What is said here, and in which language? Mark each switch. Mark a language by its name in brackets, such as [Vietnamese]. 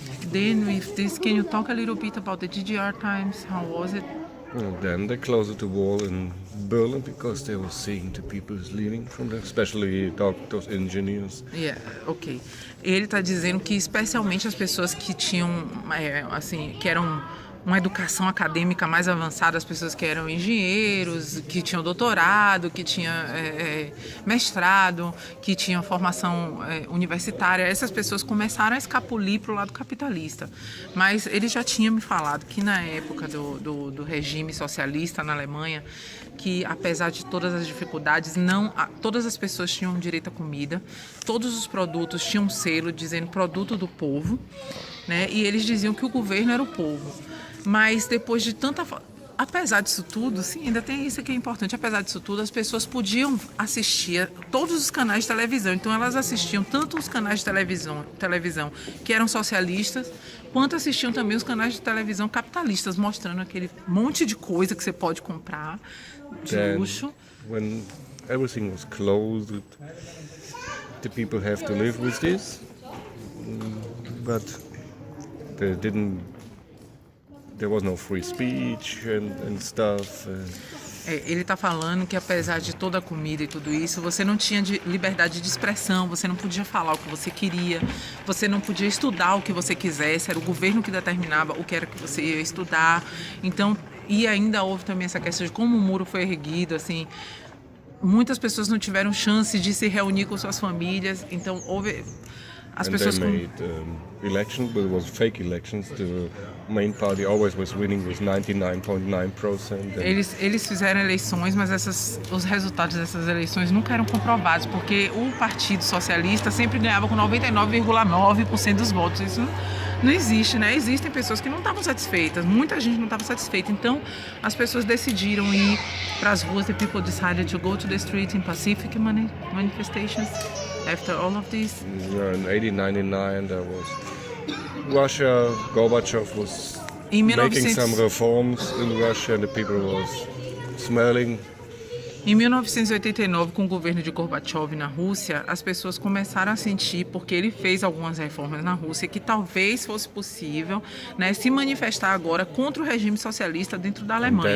[English] Then with this, can you talk a little bit about the GDR times? How was it? And then they closed the wall in Berlin because they were seeing the people leaving from there, especially doctors, engineers. Yeah, ok. [Portuguese] Ele está dizendo que especialmente as pessoas que tinham, assim, que eram uma educação acadêmica mais avançada, as pessoas que eram engenheiros, que tinham doutorado, que tinham mestrado, que tinham formação universitária, essas pessoas começaram a escapulir para o lado capitalista. Mas ele já tinha me falado que na época do regime socialista na Alemanha, que apesar de todas as dificuldades, todas as pessoas tinham direito à comida, todos os produtos tinham um selo dizendo produto do povo, né? E eles diziam que o governo era o povo. Mas depois de tanta... Apesar disso tudo, sim, ainda tem isso que é importante. Apesar disso tudo, as pessoas podiam assistir todos os canais de televisão. Então elas assistiam tanto os canais de televisão que eram socialistas, quanto assistiam também os canais de televisão capitalistas, mostrando aquele monte de coisa que você pode comprar de luxo. [English] When everything was closed, the people have to live with this, but they didn't. There was no free speech and stuff. [Portuguese] Ele está falando que apesar de toda a comida e tudo isso, você não tinha liberdade de expressão, você não podia falar o que você queria, você não podia estudar o que você quisesse, era o governo que determinava o que era que você ia estudar. Então, e ainda houve também essa questão de como o muro foi erguido, assim, muitas pessoas não tiveram chance de se reunir com suas famílias, então houve... As pessoas [English] they made elections, but it was fake elections. The main party always was winning with 99.9%. [Portuguese] Eles fizeram eleições, mas os resultados dessas eleições nunca eram comprovados, porque o Partido Socialista sempre ganhava com 99,9% dos votos. Isso não existe, né? Existem pessoas que não estavam satisfeitas, muita gente não estava satisfeita. Então, as pessoas decidiram ir para as ruas. [English] The people decided to go to the street in pacific manifestations. After all of this? In 1899, there was Russia. Gorbachev was making some reforms in Russia, and the people was smelling. [Portuguese] Em 1989, com o governo de Gorbachev na Rússia, as pessoas começaram a sentir, porque ele fez algumas reformas na Rússia, que talvez fosse possível, né, se manifestar agora contra o regime socialista dentro da Alemanha.